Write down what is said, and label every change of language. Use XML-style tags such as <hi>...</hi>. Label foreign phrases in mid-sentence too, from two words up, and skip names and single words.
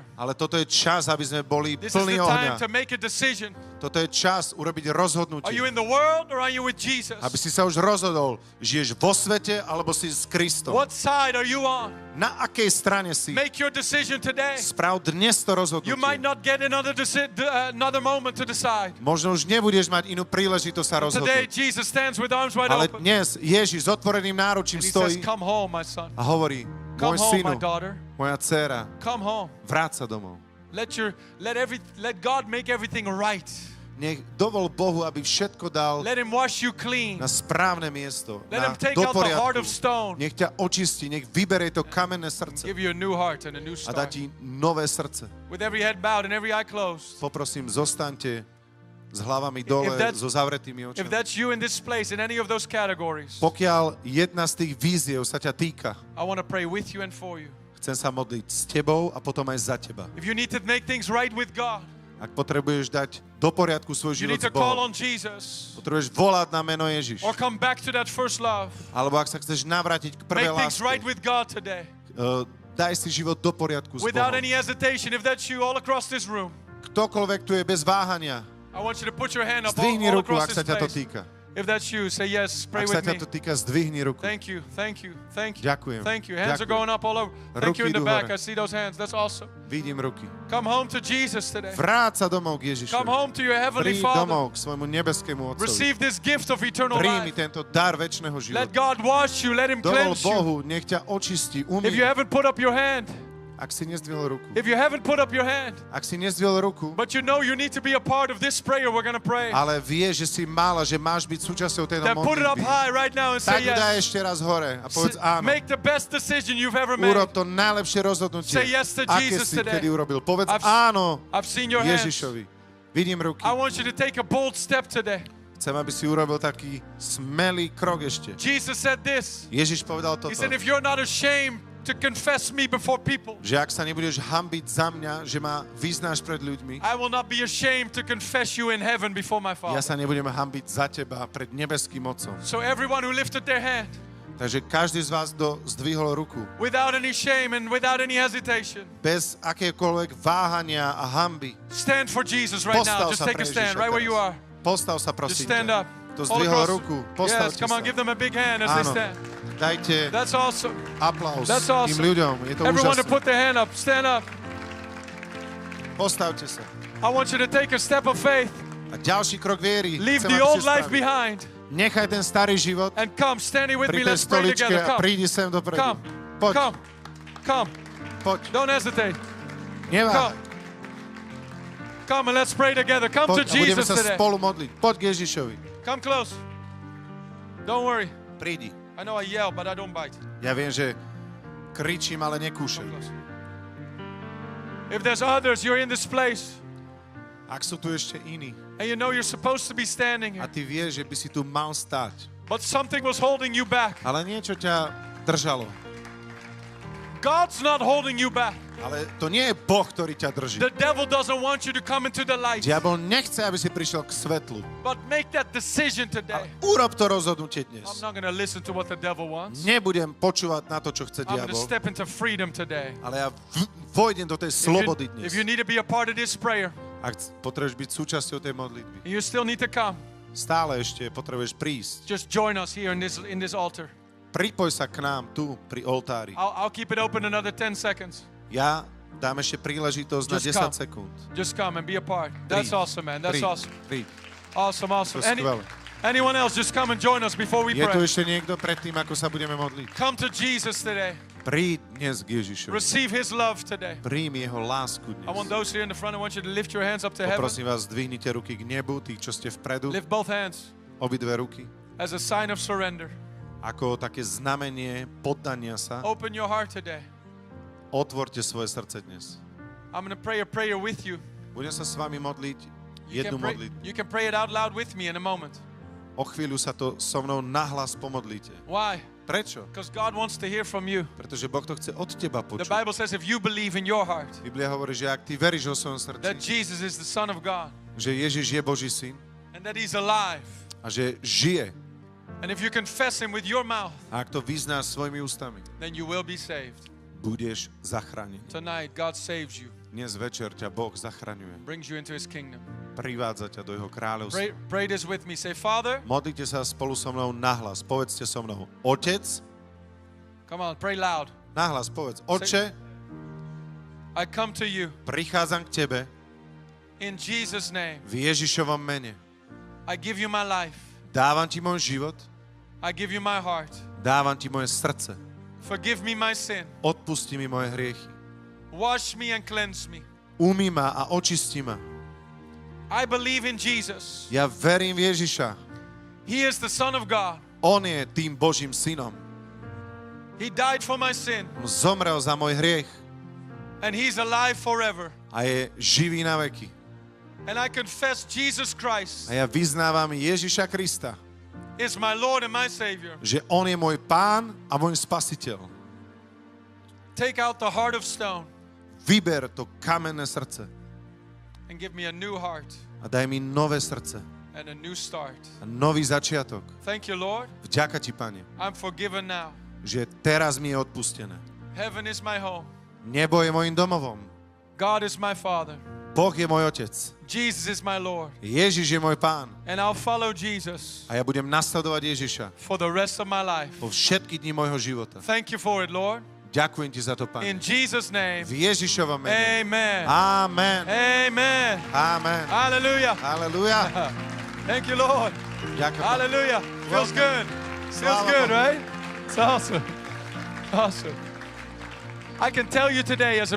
<sk>Ale toto je čas, aby sme boli</sk> <en>This is</en> <sk>plní</sk> <en>the time to</en> <sk>ohňa.</sk> <en>make a decision.</en> <sk>Toto je čas urobiť rozhodnutie.</sk> <en>Are you in the world or are you with Jesus?</en> <sk>Aby si sa už rozhodol, žiješ vo svete alebo si s Kristom.</sk> <en>What side are you on?</en> <sk>Na akej strane si?</sk> <en>Make your decision today.</en> <sk>Sprav dnes to</sk> <en>You might</en> <sk>rozhodnutie.</sk> <en>not get another moment to decide.</en> <sk>Možno už nebudeš mať inú príležitosť sa</sk> <en>Today,</en> <sk>rozhodnúť.</sk> <en>Jesus stands with arms wide</en> <sk>Ale</sk> <en>open.</en> <sk>dnes Ježiš s otvoreným náručím</sk> <en>And he says,</en> <sk>stojí</sk> <en>come home, my son.</en> <sk>a hovorí,</sk> <en>Come</en> <sk>môj</sk> <en>home,</en> <sk>synu,</sk> <en>my daughter.</en> <sk>moja dcéra,</sk> <en>Come home.</en> <sk>vráť sa domov.</sk> <en>Let God make everything right.</en> <sk>Nech dovol Bohu, aby všetko dal</sk> <en>Let him wash you clean.</en> <sk>na správne miesto,</sk> <en>Let</en> <sk>na</sk> <en>him take</en> <sk>do</sk> <en>out the heart</en> <sk>poriadku.</sk> <en>of stone.</en> <sk>Nech ťa očistí, nech vyberie to kamenné srdce</sk> <en>Give you a new heart and a new</en> <sk>a dá</sk> <en>start.</en> <sk>ti nové srdce.</sk> <en>With every head bowed and every eye closed.</en> <sk>Poprosím, zostaňte s hlavami dole,</sk> <en>that's-</en> <sk>so zavretými</sk> <en>If</en> <sk>očami.</sk> <en>that's you in this place, in any of those categories,</en> <sk>Pokiaľ jedna z tých víziev sa ťa týka,</sk> <en>I want to pray with you and for you.</en> <sk>chcem sa modliť s tebou a potom aj za teba.</sk> <en>If you need to make things right with God,</en> <sk>Ak potrebuješ dať do poriadku svoj</sk> <en>you</en> <sk>život</sk> <en>need</en> <sk>s</sk> <en>to call</en> <sk>Bohom,</sk> <en>on Jesus.</en> <sk>potrebuješ volať na meno Ježiš.</sk> <en>Or come back to that first love.</en> <sk>Alebo ak sa chceš navrátiť k prvej</sk> <en>Make things right</en> <sk>láske,</sk> <en>with God today.</en> <sk>daj si život do poriadku s</sk> <en>Without</en> <sk>Bohom.</sk> <en>any hesitation, if that's you all across this room,</en> <sk>Ktokoľvek tu je bez váhania,</sk> <en>I want you to put your hand up all</en> <sk>zdvihni ruku,</sk> <en>across</en> <sk>ak sa</sk> <en>this</en> <sk>ťa to</sk> <en>place.</en> <sk>týka.</sk> <en>If that's you, say yes, pray</en> <sk>Ak sa</sk> <en>with</en> <sk>ťa</sk> <en>me.</en> <sk>to týka, zdvihni ruku.</sk> <en>Thank you, thank you, thank you.</en> <sk>Ďakujem.</sk> <en>Thank you. Hands are</en> <sk>Ďakujem.</sk> <en>going up all over. Thank you in</en> <sk>Ruky</sk> <en>the</en> <sk>idú</sk> <en>back.</en> <sk>hore.</sk> <en>I see those hands. That's awesome.</en> <sk>Vidím ruky.</sk> <en>Come home to Jesus today.</en> <sk>Vráť sa domov k Ježišovi.</sk> <en>Come home to your heavenly</en> <sk>Príď</sk> <en>Father.</en> <sk>domov k svojmu nebeskému Otcovi.</sk> <en>Receive this gift of eternal</en> <sk>Príjmi</sk> <en>life.</en> <sk>tento dar večného</sk> <en>Let</en> <sk>života.</sk> <en>God wash you. Let Him</en> <sk>Dovol</sk> <en>cleanse you.</en> <sk>Bohu, nech ťa očistí,</sk> <en>If you</en> <sk>umie.</sk> <en>haven't put up your hand,</en> <sk>Ak si nezdvihol ruku.</sk> <en>if you haven't put up your hand,</en> <sk>Ak si nezdvihol ruku,</sk> <en>but you know you need to be a part of this prayer we're going to pray,</en> <sk>ale vieš, že si mal a že máš byť súčasťou tejto</sk> <en>then put it up</en> <sk>modlitby,</sk> <en>high right now and say</en> <sk>tak ju daj</sk> <en>yes.</en> <sk>ešte raz hore a povedz áno.</sk> <en>Make the best decision you've ever made.</en> <sk>Urob to najlepšie rozhodnutie,</sk> <en>Say yes to</en> <sk>aké</sk> <en>Jesus</en> <sk>si</sk> <en>today.</en> <sk>kedy urobil. Povedz</sk> <en>I've-</en> <sk>áno</sk> <en>I've seen your hands.</en> <sk>Ježišovi. Vidím ruky.</sk> <en>I want you to take a bold step today.</en> <sk>Chcem, aby si urobil taký smelý krok ešte.</sk> <en>Jesus said this.</en> <sk>Ježiš povedal</sk> <en>He</en> <sk>toto,</sk> <en>said, if you're not ashamed to confess me before people,</en> <sk>že ak sa nebudeš hanbiť za mňa, že ma vyznáš pred ľuďmi,</sk> <en>I will not be ashamed to confess you in heaven before my</en> <sk>ja</sk> <en>Father.</en> <sk>sa nebudem hanbiť za teba pred nebeským Otcom.</sk> <en>So everyone who lifted their hand,</en> <sk>Takže každý z vás, kto zdvihol ruku,</sk> <en>without any shame and without any hesitation,</en> <sk>bez akékoľvek váhania a hanby,</sk> <en>stand for Jesus right now.</en> <sk>postav</sk> <en>Just</en> <sk>sa</sk> <en>take</en> <sk>pre</sk> <en>a stand</en> <sk>Ježiša</sk> <en>right where you</en> <sk>teraz.</sk> <en>are.</en> <sk>Postav sa,</sk> <en>Just</en> <sk>prosím</sk> <en>stand</en> <sk>ťa.</sk> <en>up.</en> <sk>Kto</sk> <en>All</en> <sk>zdvihol</sk> <en>across.</en> <sk>ruku,</sk> <en>Yes,</en> <sk>postavte</sk> <en>come on,</en> <sk>sa.</sk> <en>give them a big hand as they</en> <sk>Áno,</sk> <en>stand.</en> <sk>dajte</sk> <en>That's awesome.</en> <sk>aplaus</sk> <en>That's</en> <sk>tým</sk> <en>awesome.</en> <sk>ľuďom. Je to</sk> <en>Everyone to</en> <sk>úžasné.</sk> <en>put their hand up. Stand up.</en> <sk>Postavte sa.</sk> <en>I want you to take a step of faith.</en> <sk>A ďalší krok viery.</sk> <en>Leave</en> <sk>chcem,</sk> <en>the</en> <sk>aby</sk> <en>old</en> <sk>ste</sk> <en>life</en> <sk>spravili.</sk> <en>behind</en> <sk>Nechaj ten starý život</sk> <en>and come. Stand here with me.</en> <sk>pri tej</sk> <en>Let's pray</en> <sk>stoličke</sk> <en>together.</en> <sk>a</sk> <en>Come.</en> <sk>prídi sem dopredu.</sk> <en>Come.</en> <sk>Poď,</sk> <en>Come. Come.</en> <sk>poď.</sk> <en>Don't hesitate.</en> <sk>Neváhaj.</sk> <en>Come. Come and let's pray together. Come to</en> <sk>Poď a budeme</sk> <en>Jesus</en> <sk>sa</sk> <en>today.</en> <sk>spolu modliť. Poď k Ježišovi.</sk> <en>Come close. Don't worry.</en> <sk>Prídi.</sk> <en>I know I yell, but I don't bite.</en> <sk>Ja viem, že kričím, ale nekúšam.</sk> <en>Come close. If there's others, you're in this place,</en> <sk>Ak sú tu ešte iní</sk> <en>and you know you're supposed to be standing</en> <sk>a</sk> <en>here,</en> <sk>ty vieš, že by si tu mal stáť,</sk> <en>but something was holding you back.</en> <sk>ale niečo ťa držalo.</sk> <en>God's not holding you back.</en> <sk>Ale to nie je Boh, ktorý ťa drží.</sk> <en>The devil doesn't want you to come into the light.</en> <sk>Diabol nechce, aby si prišiel k svetlu.</sk> <en>But make that decision today.</en> <sk>Urob to rozhodnutie</sk> <en>I'm</en> <sk>dnes.</sk> <en>not going to listen to what the devil wants.</en> <sk>Nebudem počúvať na to, čo chce</sk> <en>I'm going to</en> <sk>diabol,</sk> <en>step into freedom today.</en> <sk>ale ja vojdem do tej slobody</sk> <en>If</en> <sk>dnes.</sk> <en>you need to be a part of this prayer,</en> <sk>Ak potrebuješ byť súčasťou tej modlitby,</sk> <en>you still need to come.</en> <sk>stále ešte potrebuješ prísť.</sk> <en>Just join us here in this altar.</en> <sk>Pripoj sa k nám tu pri oltári.</sk> <en>I'll keep it open another 10 seconds.</en> <sk>Ja dám ešte príležitosť na</sk> <en>Just</en> <sk>10</sk> <en>come.</en> <sk>sekúnd.</sk> <en>Just come and be a part. That's</en> <sk>Príď,</sk> <en>awesome, man. That's</en> <sk>príď,</sk> <en>awesome.</en> <sk>príď.</sk> <en>Awesome,</en> <sk>To</sk> <en>awesome.</en> <sk>je skvelé.</sk> <en>Anyone else, just come and join us before we</en> <sk>Je tu</sk> <en>pray.</en> <sk>ešte niekto predtým, ako sa budeme modliť?</sk> <en>Come to Jesus today.</en> <sk>Príď dnes k Ježišovi.</sk> <en>Receive his love today.</en> <sk>Príjmi jeho lásku</sk> <en>I want</en> <sk>dnes.</sk> <en>those here in the front, I want you to lift your hands up to heaven.</en> <sk>Poprosím vás, zdvihnite ruky k nebu, tých, čo ste vpredu,</sk> <en>Lift both hands</en> <sk>obidve ruky,</sk> <en>as a sign of surrender.</en> <sk>ako také znamenie poddania sa.</sk> <en>Open your heart today.</en> <sk>Otvorte svoje srdce dnes.</sk> <en>I'm going to pray a prayer with you.</en> <sk>Budem sa s vami modliť</sk> <en>You</en> <sk>jednu</sk> <en>can, pray,</en> <sk>modlitbu.</sk> <en>you can pray it out loud with me in a moment.</en> <sk>O chvíľu sa to so mnou nahlas pomodlíte.</sk> <en>Why?</en> <sk>Prečo?</sk> <en>Because God wants to hear from you.</en> <sk>Pretože Boh to chce od teba</sk> <en>The</en> <sk>počuť.</sk> <en>Bible says if you believe in your heart</en> <sk>Biblia hovorí, že ak ty veríš vo svojom</sk> <en>that</en> <sk>srdci,</sk> <en>Jesus is the Son of God</en> <sk>že Ježiš je Boží syn</sk> <en>and that He's alive,</en> <sk>a že žije,</sk> <en>and if you confess Him with your mouth,</en> <sk>a ak to vyznáš svojimi ústami,</sk> <en>then you will be saved.</en> <sk>budeš zachránený.</sk> <en>Tonight, God saves you,</en> <sk>Dnes večer ťa Boh zachraňuje.</sk> <en>brings you into His kingdom.</en> <sk>Privádza ťa do jeho kráľovstva.</sk> <en>Pray this with me. Say, Father,</en> <sk>Modlite sa spolu so mnou nahlas. Povedzte so mnou. Otec,</sk> <en>come on, pray loud.</en> <sk>nahlas povedz. Otče,</sk> <en>I come to you</en> <sk>prichádzam k tebe</sk> <en>in Jesus' name.</en> <sk>v Ježišovom mene.</sk> <en>I give you my life.</en> <sk>Dávam ti môj život,</sk> <en>I give you my heart.</en> <sk>dávam ti moje srdce.</sk> <en>Forgive me my sin.</en> <sk>Odpusti mi moje hriechy.</sk> <en>Wash me and cleanse me.</en> <sk>Umý ma a očisti ma.</sk> <en>I believe in Jesus.</en> <sk>Ja verím v Ježiša.</sk> <en>He is the Son of God.</en> <sk>On je tým Božím synom.</sk> <en>He died for my sin,</en> <sk>On zomrel za môj hriech</sk> <en>and He's alive forever.</en> <sk>a je živý na veky.</sk> <en>And I confess Jesus Christ</en> <sk>A ja vyznávam Ježiša Krista,</sk> <en>is my Lord and my Savior.</en> <sk>že On je môj Pán a môj Spasiteľ.</sk> <en>Take out the heart of stone</en> <sk>Vyber to kamenné srdce</sk> <en>and give me a new heart</en> <sk>a daj mi nové srdce</sk> <en>and a new start.</en> <sk>a nový začiatok.</sk> <en>Thank you, Lord.</en> <sk>Vďaka ti, Pane,</sk> <en>I'm forgiven now.</en> <sk>že teraz mi je odpustené.</sk> <en>Heaven is my home.</en> <sk>Nebo je mojim domovom.</sk> <en>God is my Father.</en> <sk>Boh je môj Otec.</sk> <en>Jesus is my Lord.</en> <sk>Ježiš je môj Pán.</sk> <en>And I'll follow Jesus</en> <sk>A ja budem nasledovať Ježiša</sk> <en>for the rest of my life.</en> <sk>po všetky dni môjho života.</sk> <en>Thank you for it, Lord.</en> <sk>Ďakujem ti za to, Pane.</sk> <en>In Jesus' name.</en> <sk>V Ježišovom mene.</sk> <en>Amen.</en> <sk>Amen.</sk> <en>Amen.</en> <sk>Amen.</sk> <en>Hallelujah.</en> <sk>Halelujá.</sk> <en>Thank you, Lord.</en> <sk>Ďakujem.</sk> <en>Hallelujah. Feels good. Feels</en> <sk>Slava</sk> <en>good,</en> <sk>Bohu.</sk> <en>right? It's awesome. Awesome. I can tell you today as a</en>